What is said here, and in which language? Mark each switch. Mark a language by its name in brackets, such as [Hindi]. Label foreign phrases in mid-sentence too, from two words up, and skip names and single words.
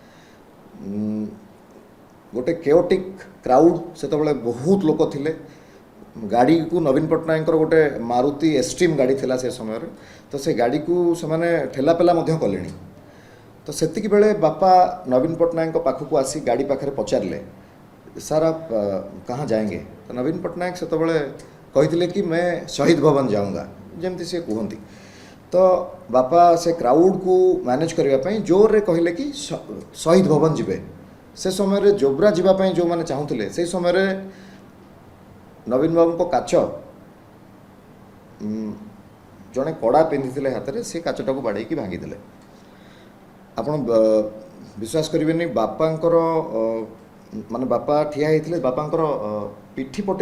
[Odia] ଗୋଟେ [English] chaotic crowd [Odia] ସେତେବେଳେ ବହୁତ ଲୋକ ଥିଲେ ଗାଡ଼ିକୁ ନବୀନ ପଟ୍ଟନାୟକଙ୍କର ଗୋଟେ ମାରୁତି ଏଷ୍ଟ୍ରିମ୍ ଗାଡ଼ି ଥିଲା ସେ ସମୟରେ ତ ସେ ଗାଡ଼ିକୁ ସେମାନେ ଠେଲାପେଲା ମଧ୍ୟ କଲେଣି ତ ସେତିକି ବେଳେ ବାପା ନବୀନ ପଟ୍ଟନାୟକଙ୍କ ପାଖକୁ ଆସି ଗାଡ଼ି ପାଖରେ ପଚାରିଲେ ସାର୍ [Hindi] आप कहाँ जाएंगे [Odia] ତ ନବୀନ ପଟ୍ଟନାୟକ ସେତେବେଳେ କହିଥିଲେ କି [Hindi] मैं शहीद भवन जाऊँगा [Odia] ଯେମିତି ସେ କୁହନ୍ତି ତ ବାପା ସେ କ୍ରାଉଡ୍କୁ ମ୍ୟାନେଜ୍ କରିବା ପାଇଁ ଜୋରରେ କହିଲେ କି ଶହୀଦ ଭବନ ଯିବେ ସେ ସମୟରେ ଜୋବ୍ରା ଯିବା ପାଇଁ ଯେଉଁମାନେ ଚାହୁଁଥିଲେ ସେଇ ସମୟରେ ନବୀନ ବାବୁଙ୍କ କାଚ ଜଣେ କଡ଼ା ପିନ୍ଧିଥିଲେ ହାତରେ ସେ କାଚଟାକୁ ବାଡ଼େଇକି ଭାଙ୍ଗିଦେଲେ ଆପଣ ବିଶ୍ୱାସ କରିବେନି ବାପାଙ୍କର ମାନେ ବାପା ଠିଆ ହେଇଥିଲେ ବାପାଙ୍କର ପିଠି ପଟେ